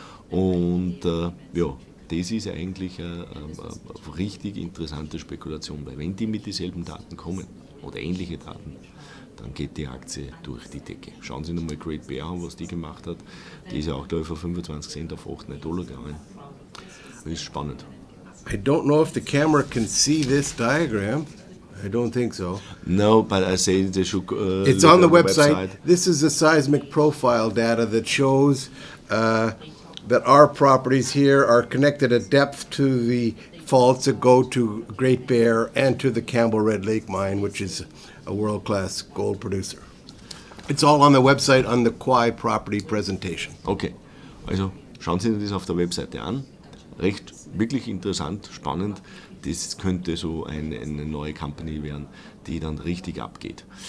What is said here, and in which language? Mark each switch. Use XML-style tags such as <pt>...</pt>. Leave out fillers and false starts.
<de>Und ja, das ist eigentlich eine richtig interessante Spekulation, weil wenn die mit dieselben Daten kommen oder ähnliche Daten, dann geht die Aktie durch die Decke. Schauen Sie nochmal Great Bear an, was die gemacht hat. Die ist ja auch, glaube ich, von 25 Cent auf $8 gegangen. Das ist spannend.</de> <en>I don't know if the camera can see this diagram. I don't think so. No, but I say they should. It's on the website. This is the seismic profile data that shows that our properties here are connected at depth to the faults that go to Great Bear and to the Campbell Red Lake mine, which is a world-class gold producer. It's all on the website on the Quai Property Presentation.</en> <de>Okay, also schauen Sie sich das auf der Webseite an. Wirklich interessant, spannend. Das könnte so eine neue Company werden, die dann richtig abgeht.</de>